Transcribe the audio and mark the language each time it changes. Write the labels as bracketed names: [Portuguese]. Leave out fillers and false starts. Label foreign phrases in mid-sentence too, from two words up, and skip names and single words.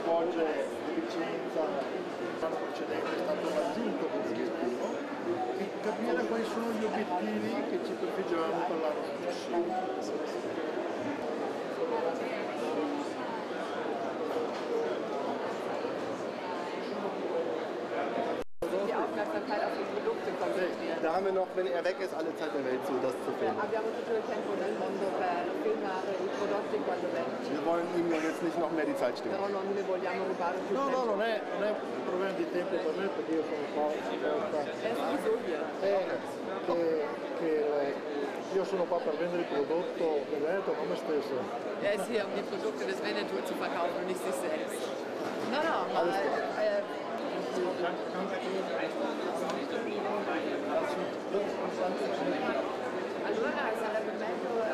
[Italian] legge di licenza l'anno precedente è stato raggiunto con l'obiettivo e capire quali sono gli obiettivi che ci prefiggiamo per l'anno successivo. [German] Die Aufmerksamkeit auf die Produkte konzentrieren. Da haben wir noch, wenn er weg ist, alle Zeit der Welt zu, das zu filmen. [Italian] Abbiamo tutto il tempo del mondo per filmare i prodotti quando vengono. [German] Wir wollen ihm ja jetzt nicht noch mehr die Zeit stehlen. [Italian] Però non ne vogliamo rubare più No, tempo. no, non è un problema di tempo per me perché io sono qua io sono qua per vendere il prodotto del Veneto, non me stesso. [German] Er ist hier, um die Produkte des Veneto zu verkaufen und nicht sich selbst. [Italian] No, no, ma allora sarebbe meglio